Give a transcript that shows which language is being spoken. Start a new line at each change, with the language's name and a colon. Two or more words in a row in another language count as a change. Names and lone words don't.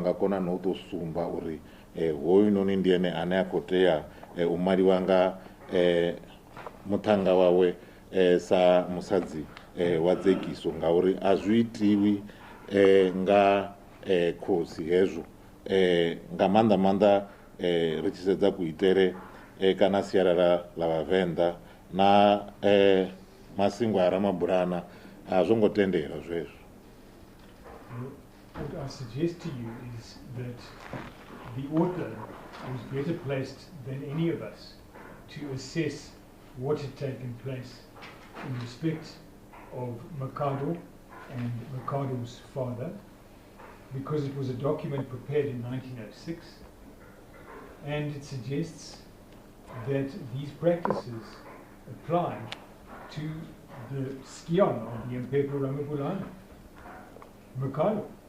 Venda: nga kona na u tou sumba uri hoyu noni ndi ene ane a khou tea u maliwa nga muthannga wawe sa musadzi wa Zigiso, ngauri a zwi itiwi nga khosi hezwo, nga maanḓa ri tshi sedza kuitele kana sialala la Vhavenda na masingo a Ramabulana a zwo ngo tendela zwezwo.
English: What I suggest to you is that the author is better placed than any of us to assess what had taken place in respect of Makado and Makado's father, because it was a document prepared in 1906, and it suggests that these practices apply to the Skion of the Mphephu Ramabulana, Makado.